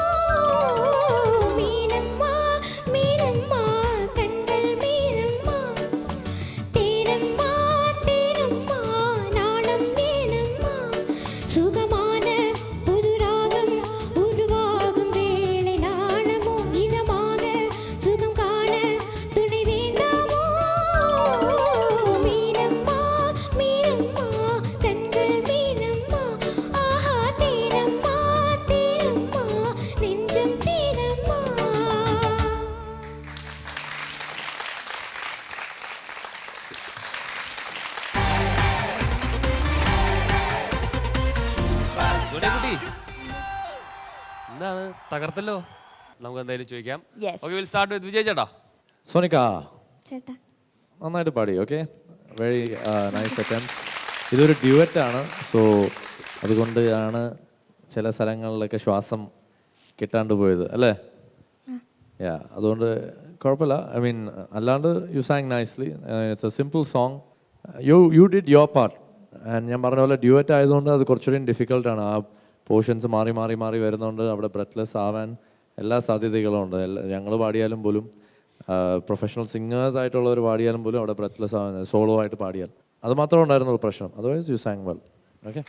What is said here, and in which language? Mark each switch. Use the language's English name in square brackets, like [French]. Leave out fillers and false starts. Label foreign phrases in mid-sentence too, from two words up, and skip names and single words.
[Tamil] மீனம்மா மீனம்மா கண்கள் மீனம்மா தேனம்மா தேனம்மா நாணம் தேனம்மா சுகமான புதுராகம் உருவாகும் வேளை நாணமோ இதமாக சுகம் காண துணை வேண்டாமோ மீனம்மா மீனம்மா கண்கள் மீனம்மா ஆஹா தேனம்மா தேனம்மா நெஞ்சம் தேனம்மா. [Malayalam] സോണിയക്കുട്ടി എന്താണ് തകർത്തല്ലോ? നമുക്ക് എന്തായാലും ചോദിക്കാം. [English] Yes. Okay, will start with Vijay chetta. [Malayalam] സോണിക്ക ചേട്ടാ നന്നായിട്ട് പാടി. [English] Okay, very nice attempt. [Malayalam] ഇതൊരു ഡ്യുവറ്റാണ്, സോ അതുകൊണ്ടാണ് ചില സ്ഥലങ്ങളിലൊക്കെ ശ്വാസം കിട്ടാണ്ട് പോയത് അല്ലേ? യാ, അതുകൊണ്ട് കുഴപ്പമില്ല. [English] I mean [Malayalam] അല്ലാണ്ട് [English] you sang nicely. It's a simple song. You did your part. [Malayalam] ആൻഡ് ഞാൻ പറഞ്ഞ പോലെ ഡ്യുവറ്റ് ആയതുകൊണ്ട് അത് കുറച്ചുകൂടി ഡിഫിക്കൽട്ടാണ്. ആ പോർഷൻസ് മാറി മാറി മാറി വരുന്നതുകൊണ്ട് അവിടെ ബ്രെത്ത്ലെസ് ആവാൻ എല്ലാ സാധ്യതകളും ഉണ്ട്. ഞങ്ങൾ പാടിയാലും പോലും [English] professional singers [Malayalam] ആയിട്ടുള്ളവർ പാടിയാലും പോലും അവിടെ ബ്രെത്ത്ലെസ് ആവാൻ, സോളോ ആയിട്ട് പാടിയാൽ അത് മാത്രമേ ഉണ്ടായിരുന്നുള്ളൂ പ്രശ്നം. [English] Otherwise you sang well. Okay,